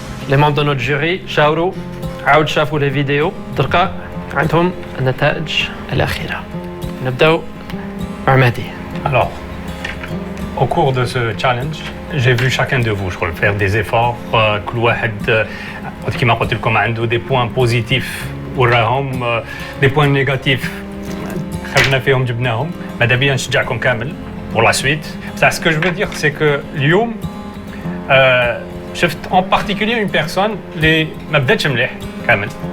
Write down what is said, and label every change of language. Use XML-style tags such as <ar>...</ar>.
<fr>Les membres de notre jury</fr> <ar>شاوروا عاود شافوا les vidéos دركا عندهم النتائج الأخيرة. نبداو مع مهدي.</ar> <fr>Alors, au cours de ce challenge, j'ai vu chacun de vous faire des efforts.</fr> <ar>كل واحد كيما قلت لكم عنده</ar> <fr>des points positifs</fr> <ar>وراهم</ar> <fr>des points négatifs</fr> <ar>خرجنا فيهم جبناهم. ماذا بيا نشجعكم كامل</ar> <fr>pour la suite. Ce que je veux dire, c'est que</fr> <ar>اليوم شفت</ar> <fr>en particulier une personne</fr> <ar>اللي ما بداتش مليح كامل.</ar>